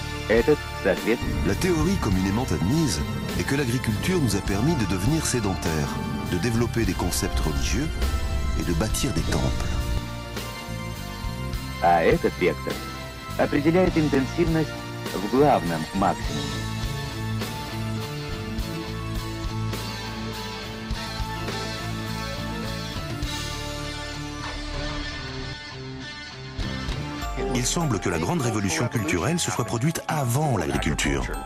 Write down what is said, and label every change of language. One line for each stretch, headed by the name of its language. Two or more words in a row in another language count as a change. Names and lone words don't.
French: La théorie communément admise est que l'agriculture nous a permis de devenir sédentaires, de développer des concepts religieux et de bâtir des temples.
Russian: А этот вектор определяет интенсивность в главном максимуме.
French: Il semble que la grande révolution culturelle se soit produite avant l'agriculture.